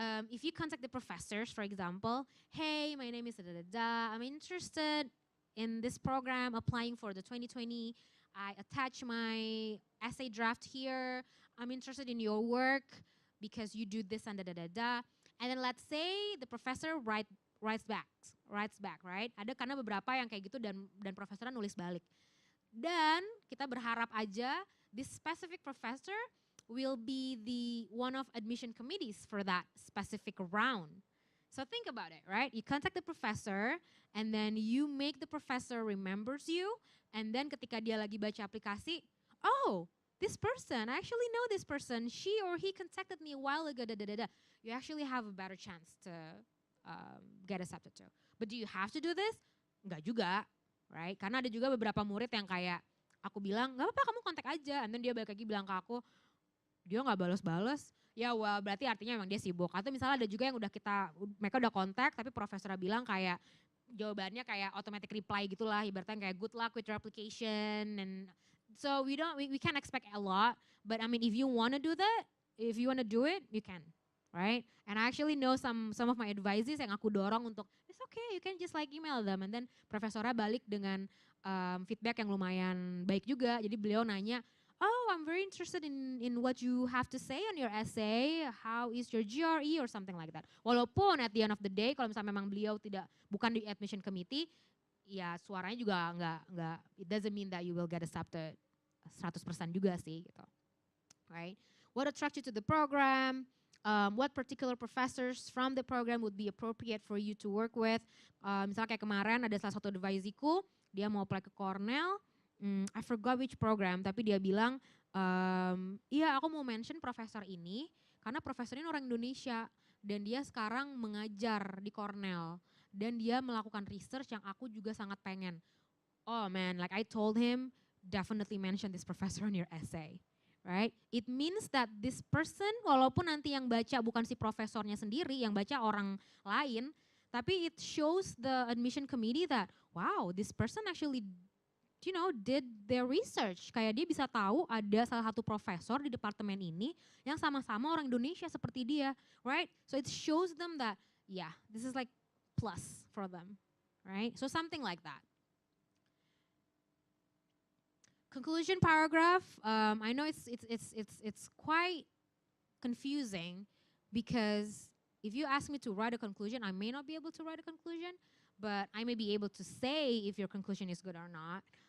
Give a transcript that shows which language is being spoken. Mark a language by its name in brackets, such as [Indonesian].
[English] If you contact the professors, for example, hey, my name is da-da-da-da, I'm interested in this program, applying for the 2020. I attach my essay draft here. I'm interested in your work because you do this and da-da-da-da. And then let's say the professor writes back, right? [Indonesian] Ada karena beberapa yang kayak gitu dan profesornya nulis balik. Dan kita berharap aja [English] this specific professor will be the one of admission committees for that specific round. So think about it, right? You contact the professor and then you make the professor remembers you, and then [Indonesian] ketika dia lagi baca aplikasi, [English] oh, this person, I actually know this person, she or he contacted me a while ago, da-da-da-da. You actually have a better chance to get accepted too. But do you have to do this? [Indonesian] Enggak juga. Right? Karena ada juga beberapa murid yang kayak aku bilang, gak apa-apa kamu kontak aja. [English] And then [Indonesian] dia balik lagi bilang ke aku, dia gak balas-balas. Ya well, berarti artinya memang dia sibuk. Atau misalnya ada juga yang mereka udah kontak tapi profesornya bilang kayak jawabannya kayak automatic reply gitulah. Ibaratnya kayak [English] good luck with your application. And so we can't expect a lot. But I mean if you want to do that, if you want to do it, you can. Right? And I actually know some of my advisors [Indonesian] yang aku dorong untuk [English] it's okay, you can just like email them. And then [Indonesian] profesornya balik dengan feedback yang lumayan baik juga. Jadi beliau nanya, [English] oh I'm very interested in what you have to say on your essay. How is your GRE or something like that. Walaupun at the end of the day [Indonesian] kalau misalnya memang beliau bukan di [English] admission committee, [Indonesian] ya suaranya juga nggak [English] it doesn't mean that you will get accepted 100% [Indonesian] juga sih gitu. [English] Right? What attracts you to the program? What particular professors from the program would be appropriate for you to work with. [Indonesian] Misalnya kayak kemarin ada salah satu advisee-ku, dia mau apply ke Cornell, [English] I forgot which program, [Indonesian] tapi dia bilang, iya aku mau mention profesor ini, karena profesor ini orang Indonesia, dan dia sekarang mengajar di Cornell, dan dia melakukan research yang aku juga sangat pengen. [English] Oh man, like I told him, definitely mention this professor in your essay. Right? It means that this person, [Indonesian] walaupun nanti yang baca bukan si profesornya sendiri, yang baca orang lain, tapi [English] it shows the admission committee that, wow, this person actually, did their research. [Indonesian] Kayak dia bisa tahu ada salah satu profesor di departemen ini yang sama-sama orang Indonesia seperti dia, right? [English] So it shows them that, yeah, this is like plus for them, right? So something like that. Conclusion paragraph, I know it's quite confusing because if you ask me to write a conclusion, I may not be able to write a conclusion, but I may be able to say if your conclusion is good or not.